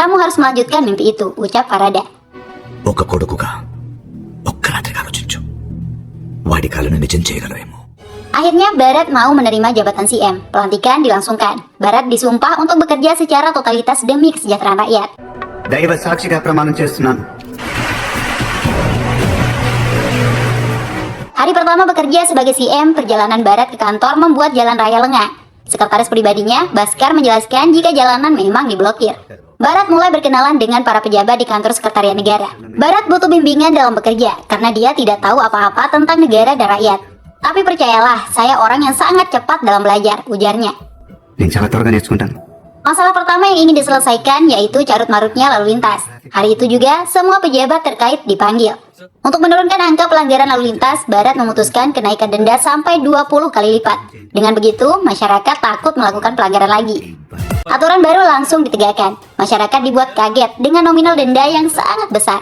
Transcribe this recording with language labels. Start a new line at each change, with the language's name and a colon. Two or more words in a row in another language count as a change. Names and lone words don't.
Indonesian: Kamu harus melanjutkan mimpi itu, ucap Farada. Akhirnya Bharat mau menerima jabatan CM. Pelantikan dilangsungkan. Bharat disumpah untuk bekerja secara totalitas demi kesejahteraan rakyat.
Telugu: దైవ సాక్షిగా ప్రమాణం చేస్తున్నాను.
Indonesian: Hari pertama bekerja sebagai CM, perjalanan Bharat ke kantor membuat jalan raya lengang. Sekretaris pribadinya, Bhaskar, menjelaskan jika jalanan memang diblokir. Bharat mulai berkenalan dengan para pejabat di kantor sekretariat negara. Bharat butuh bimbingan dalam bekerja, karena dia tidak tahu apa-apa tentang negara dan rakyat. Tapi percayalah, saya orang yang sangat cepat dalam belajar, ujarnya.
Telugu: నేను చాలా త్వరగా నేర్చుకుంటాను.
Indonesian: Masalah pertama yang ingin diselesaikan yaitu carut-marutnya lalu lintas. Hari itu juga, semua pejabat terkait dipanggil. Untuk menurunkan angka pelanggaran lalu lintas, Bharat memutuskan kenaikan denda sampai 20 kali lipat. Dengan begitu, masyarakat takut melakukan pelanggaran lagi. Aturan baru langsung ditegakkan. Masyarakat dibuat kaget dengan nominal denda yang sangat besar.